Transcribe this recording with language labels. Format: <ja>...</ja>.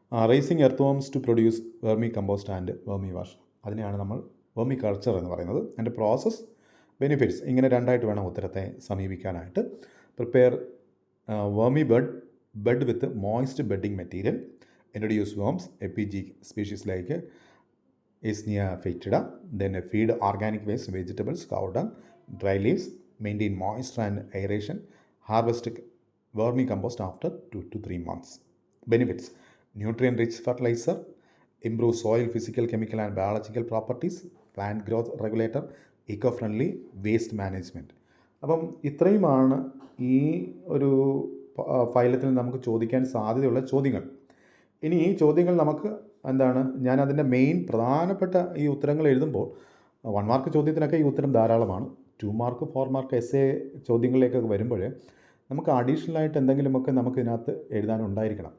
<en>Raising earthworms to produce vermicompost and vermiwash.</en> <ml>അതിനെയാണ് നമ്മൾ vermi culture എന്ന് പറയുന്നത്. അതിൻ്റെ പ്രോസസ്, ബെനിഫിറ്റ്സ്, ഇങ്ങനെ രണ്ടായിട്ട് വേണം ഉത്തരത്തെ സമീപിക്കാനായിട്ട്.</ml> <en>Prepare vermi bed with moist bedding material. Introduce worms, FPG species like Eisenia foetida. Then feed organic waste, vegetables, cow dung, dry leaves. Maintain moisture and aeration. Harvest vermicompost after 2 to 3 months. Benefits: nutrient-rich fertilizer, improve soil physical, chemical and biological properties, plant growth regulator, eco-friendly waste management.</en> <ml>അപ്പം ഇത്രയുമാണ് ഈ ഒരു ഫൈലത്തിൽ നമുക്ക് ചോദിക്കാൻ സാധ്യതയുള്ള ചോദ്യങ്ങൾ. ഇനി ഈ ചോദ്യങ്ങൾ നമുക്ക് ഞാൻ അതിൻ്റെ മെയിൻ പ്രധാനപ്പെട്ട ഈ ഉത്തരങ്ങൾ എഴുതുമ്പോൾ 1 മാർക്ക് ചോദ്യത്തിനൊക്കെ ഈ ഉത്തരം ധാരാളമാണ്. 2 മാർക്ക് 4 മാർക്ക് എസ്സേ ചോദ്യങ്ങളിലേക്കൊക്കെ വരുമ്പോൾ നമുക്ക് അഡീഷണലായിട്ട് എന്തെങ്കിലുമൊക്കെ നമുക്ക് ഇതിനകത്ത് എഴുതാനുണ്ടായിരിക്കണം.</ml>